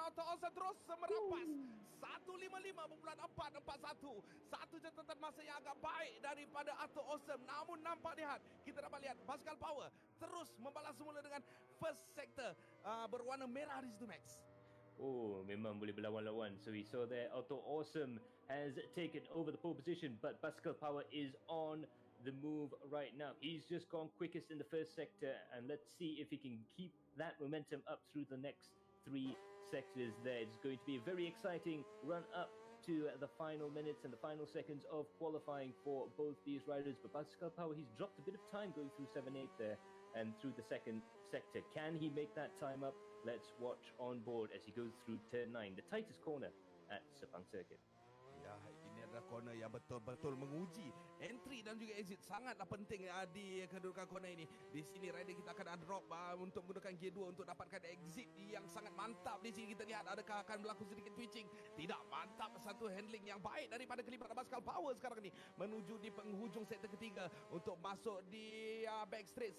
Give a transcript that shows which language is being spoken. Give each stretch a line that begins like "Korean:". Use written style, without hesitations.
Malay: Atok Awesome terus merampas 155.441. Satu catatan masa yang agak baik daripada Atok Awesome. Namun kita dapat lihat Pascal Power terus membalas semula dengan first sector berwarna merah di situ, Max. Oh, memang boleh berlawan-lawan.
English: So we saw there Atok Awesome has taken over the pole position, but Pascal Power is on the move right now. He's just gone quickest in the first sector, and let's see if he can keep that momentum up through the next 3 sectors there. It's going to be a very exciting run up to the final minutes and the final seconds of qualifying for both these riders. But Pascal Power, he's dropped a bit of time going through 7-8 there and through the second sector. Can he make that time up? Let's watch on board as he goes through turn 9, the tightest corner at Sepang Circuit.
Malay: Ya, ini adalah corner yang betul-betul menguji entry entry dan juga exit sangatlah penting di kedudukan corner ini. Di sini rider kita akan drop untuk menggunakan gear 2 untuk dapatkan exit yang sangat mantap. Di sini kita lihat adakah akan berlaku sedikit twitching. Tidak, mantap, satu handling yang baik daripada kelibatan basikal power sekarang ini menuju di penghujung sektor ketiga untuk masuk di back straight.